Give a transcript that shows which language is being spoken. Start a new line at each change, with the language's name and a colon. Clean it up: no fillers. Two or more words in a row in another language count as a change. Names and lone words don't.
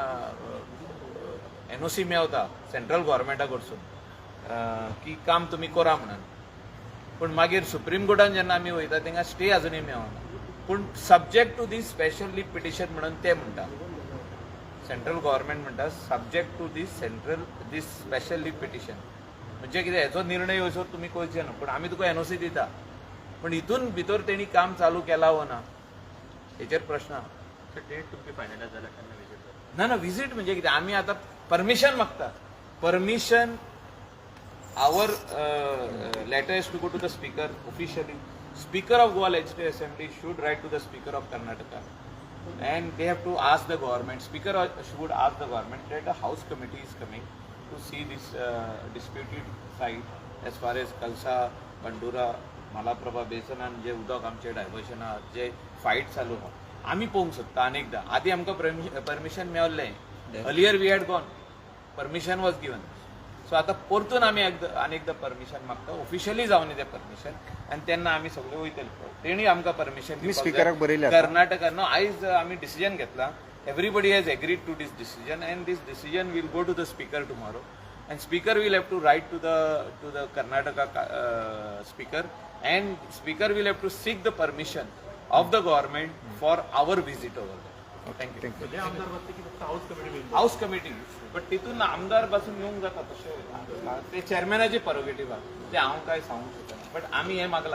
Konkani: एनओसी मेळता सेंट्रल गव्हर्मेंटा कडसून की काम तुमी करा म्हणून पूण मागीर सुप्रीम कोर्टान जेन्ना आमी वयता तांकां स्टे आजुनूय मेळना पूण
English: subject to this special leave petition
Konkani: म्हणून ते म्हणटा
English: central government
Konkani: म्हणटा
English: subject to this special leave petition
Konkani: म्हणजे कितें हेचो निर्णय येवसर तुमी करचे न्हू पूण आमी तुका एनओसी दिता पूण हितून भितर तेणी काम चालू केला वा ना हेचेर प्रश्न आहा डेट तुमची फायनल जाला केन्ना विजीट ना विजीट म्हणजे कितें आमी आतां परमिशन मागता
English: permission our letter is to go to the speaker officially speaker of Goa legislative assembly should write to the speaker of Karnataka and they have to ask the government speaker should ask the government that a house committee is coming to see this disputed site as far as Kalsa Bandura Malaprabha basin and
Konkani: जे उदक आमचे डायवर्शन आहा जे फायट चालू आहा आमी पळोवंक सोदता अनेकदा आदी आमकां परमिशन मेळ्ळें
English: earlier we had gone permission was given so
Konkani: आतां परतून आमी अनेकदा परमिशन मागता ऑफिशियली जावन तें परमिशन आनी तेन्ना आमी सगळे वयतले तेणी आमकां परमिशन स्पीकराक बरयलें कर्नाटका नो आयज आमी डिसिजन घेतला
English: everybody has agreed to this decision and this decision will go to the speaker tomorrow and speaker will have to write to the Karnataka speaker and speaker will have to seek the permission of the government for our visit over thank you house committee but
Konkani: तितून आमदार पासून येवंक जाता तशें ते चेअरमॅनाची प्रोगेटिव्ह आहा ते हांव काय सांगूंक शकना बट आमी हें मागला